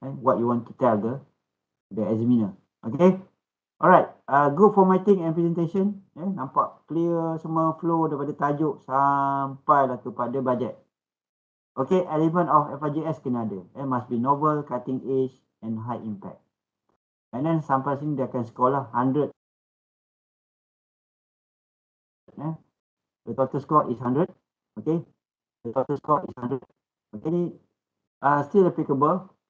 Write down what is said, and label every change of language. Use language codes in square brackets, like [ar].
[en] What you want to tell the examiner. Okay. Alright. Good formatting and presentation. [ms] Nampak clear semua flow daripada tajuk sampai lah kepada budget. [en] Okay. Element of FRGS [ms] kena ada. [en] Must be novel, cutting edge and high impact. [ms] And then sampai sini dia akan score lah 100. [en] The total score is 100. Okay. The total score is 100. Okay, [ms] ni [en] still applicable.